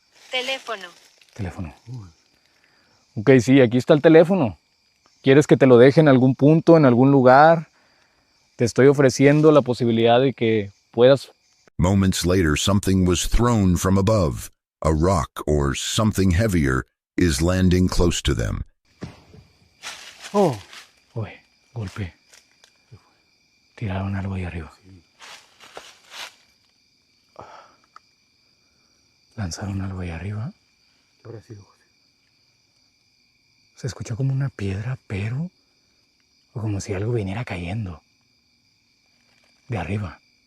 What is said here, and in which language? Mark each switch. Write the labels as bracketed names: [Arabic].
[Spanish] Teléfono. Teléfono. Ok, sí, aquí está el teléfono. ¿Quieres que te lo deje en algún punto, en algún lugar? Te estoy ofreciendo la posibilidad de que puedas... [English] Moments later, something was thrown from above. A rock or something heavier is landing close to them. [Spanish] Oh. Uy, golpe. Tiraron algo ahí arriba. Lanzaron algo ahí arriba. ¿Qué habrá sido, José? Se escuchó como una piedra, pero... o como si algo viniera cayendo. De arriba.